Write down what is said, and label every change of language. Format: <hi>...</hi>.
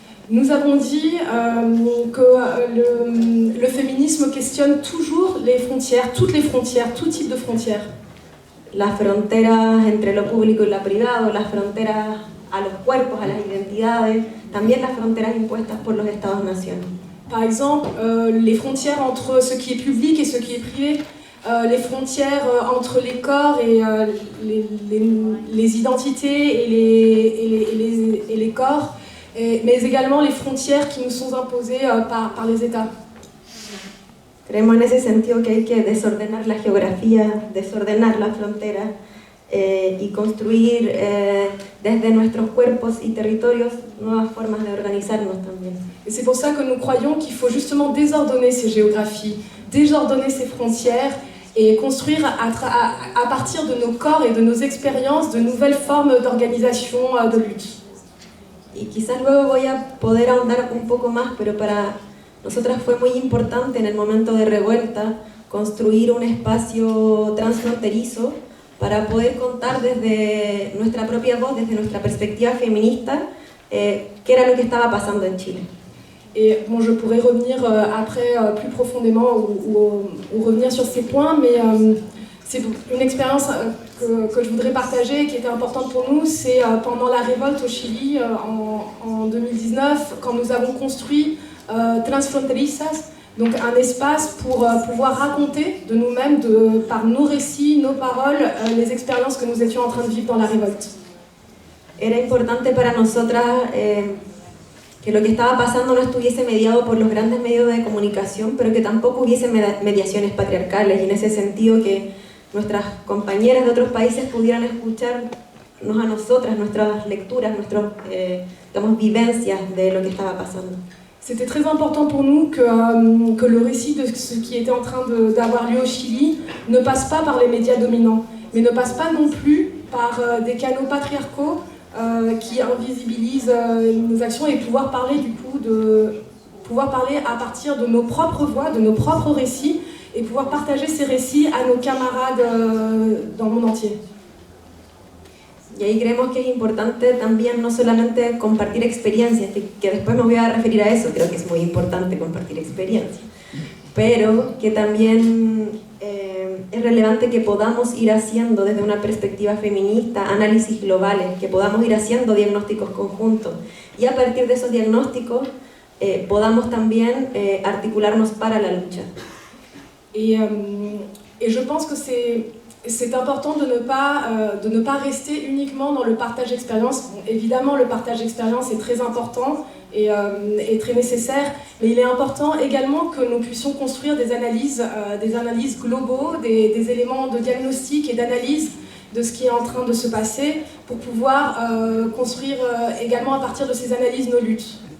<fr>Nous avons dit que le féminisme questionne toujours les frontières, toutes les frontières, tout type de frontières.</fr> <es>Las fronteras entre lo público y lo privado, las fronteras a los cuerpos, a las identidades, también las fronteras impuestas por los Estados-naciones.</es> <fr>Par exemple, les frontières entre ce qui est public et ce qui est privé, les frontières entre les corps et les identités et les corps, mais également les frontières qui nous sont imposées par les États.</fr> <es>Creemos en ese sentido que hay que desordenar la geografía, desordenar las fronteras y construir desde nuestros cuerpos y territorios nuevas formas de organizarnos también.</es> <fr>Et c'est pour ça que nous croyons qu'il faut justement désordonner ces géographies, désordonner ces frontières et construire à partir de nos corps et de nos expériences de nouvelles formes d'organisation, de lutte.</fr> <es>Y quizás luego voy a poder ahondar un poco más, pero para nosotras fue muy importante en el momento de revuelta construir un espacio transfronterizo para poder contar desde nuestra propia voz, desde nuestra perspectiva feminista, qué era lo que estaba pasando en Chile.</es> <fr>Et bon, je pourrais revenir après plus profondément ou revenir sur ces points, mais c'est une expérience que je voudrais partager, qui était importante pour nous. C'est pendant la révolte au Chili en 2019, quand nous avons construit Transfronterizas, donc un espace pour pouvoir raconter de nous-mêmes, par nos récits, nos paroles, les expériences que nous étions en train de vivre dans la révolte.</fr> <es>Era importante para nosotras que lo que estaba pasando no estuviese mediado por los grandes medios de comunicación, pero que tampoco hubiese mediaciones patriarcales, y en ese sentido que nuestras compañeras de otros países pudieran escucharnos a nosotras, nuestras lecturas, nuestras vivencias de lo que estaba pasando.</es> <fr>C'était très important pour nous que le récit de ce qui était en train d'avoir lieu au Chili ne passe pas par les médias dominants, mais ne passe pas non plus par des canaux patriarcaux qui invisibilisent nos actions, et pouvoir parler à partir de nos propres voix, de nos propres récits, et pouvoir partager ces récits à nos camarades dans le monde entier.</fr> <es>Y ahí creemos que es importante también no solamente compartir experiencias, que después me voy a referir a eso, creo que es muy importante compartir experiencias, pero que también es relevante que podamos ir haciendo desde una perspectiva feminista análisis globales, que podamos ir haciendo diagnósticos conjuntos, y a partir de esos diagnósticos podamos también articularnos para la lucha.</es> <fr>Et je pense que c'est important de ne pas rester uniquement dans le partage d'expérience. Bon, évidemment, le partage d'expérience est très important et très nécessaire, mais il est important également que nous puissions construire des analyses globaux, des éléments de diagnostic et d'analyse de ce qui est en train de se passer, pour pouvoir construire également à partir de ces analyses nos luttes.</fr>